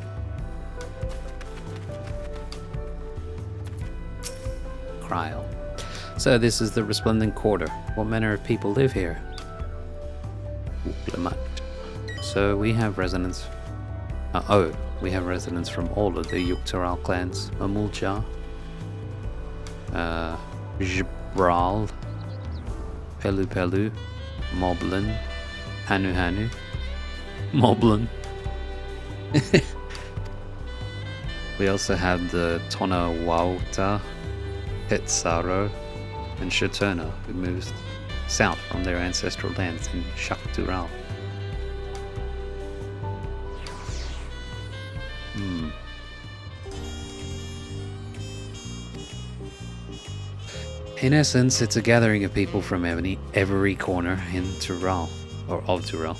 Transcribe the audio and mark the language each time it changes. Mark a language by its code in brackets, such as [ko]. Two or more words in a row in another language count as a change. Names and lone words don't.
[en] Kryl. So this is the Resplendent Quarter. What manner of people live here? So we have residents. We have residents from all of the Yuktaral clans: Mamulja, Jibral, Pelu Pelu, Moblin, Hanu Hanu, Moblin. We also have the Tonawauta, Petsaro, and Shaturna, who moved south from their ancestral lands in Shaktural. In essence, it's a gathering of people from every corner in Tural, or of Tural.